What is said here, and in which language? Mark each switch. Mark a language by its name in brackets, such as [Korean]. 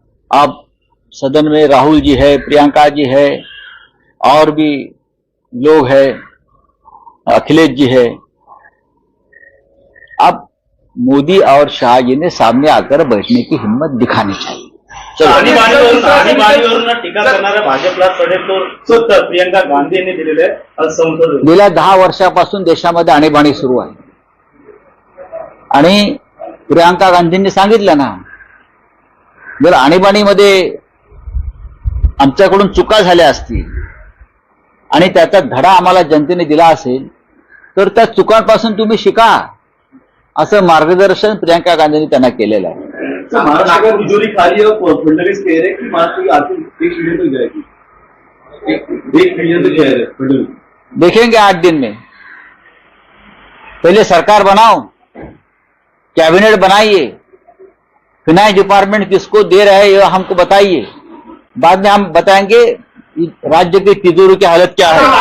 [Hindi] अब सदन में राहुल जी है, प्रियंका जी है, और भी लोग हैं, अखिलेश जी है. अब मोदी और शाह जी ने सामने आकर बैठने की हिम्मत दिखानी चाहिए. चलो, [Marathi] आणीबाणीवरून टीका करणाऱ्या भाजपला सडेतोड उत्तर प्रियंका गांधी यांनी दिलेले आहे. आज संसद गेल्या 10 वर्षापासून देशामध्ये आणीबाणी सुरू आहे आणि प्रियंका गांधींनी सांगितलं ना, जर आणीबाणीमध्ये आमच्याकडून चुका झाल्या असतील आणि त्याचा धडा आम्हाला जनतेने दिला असेल तर त्या चुकांपासून तुम्ही शिका, असं मार्गदर्शन प्रियंका गांधींनी त्यांना केलेलं आहे. [Hindi] महाराष्ट्र में तिजोरी खाली और फडणवीस कह रहे कि महाराष्ट्र की आर्थिक 1 ट्रिलियन तक जाएगी, 1 ट्रिलियन तक कह रहे फडणवीस. देखेंगे 8 दिन में. पहले सरकार बनाओ, कैबिनेट बनाइए, फिनांस डिपार्टमेंट किसको दे रहे हैं ये हमको बताइए. बाद में हम बताएंगे राज्य की तिजोरी की हालत क्या है.